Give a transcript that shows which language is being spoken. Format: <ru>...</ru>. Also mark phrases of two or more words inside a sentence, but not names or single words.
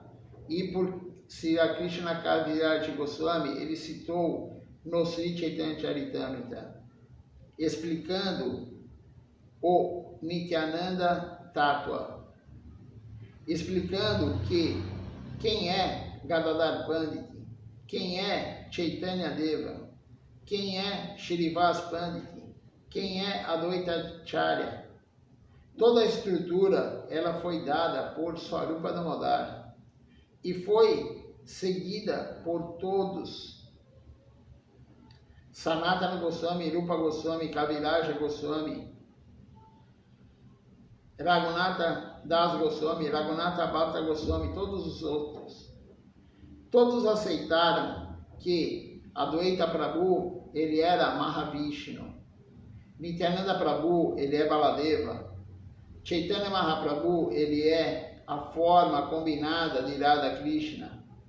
<pt>E por Sri Krishna Kaviraj Goswami, ele citou no Sri Chaitanya Charitamrita, explicando o Nityananda Tattva, explicando que quem é Gadadhar Pandit, quem é Chaitanya Deva, quem é Shrivas Pandit, quem é Advaita Acharya. Toda a estrutura ela foi dada por Swarupa Damodar e foi seguida por todos. Sanatana Goswami, Rupa Goswami, Kaviraja Goswami, Raghunatha Das Goswami, Raghunatha Bhatta Goswami, todos os outros. Todos aceitaram que Advaita Prabhu, ele era Mahavishnu. Nityananda Prabhu, ele é Baladeva. Chaitanya Mahaprabhu, ele é a forma combinada de Radha Krishna.</pt>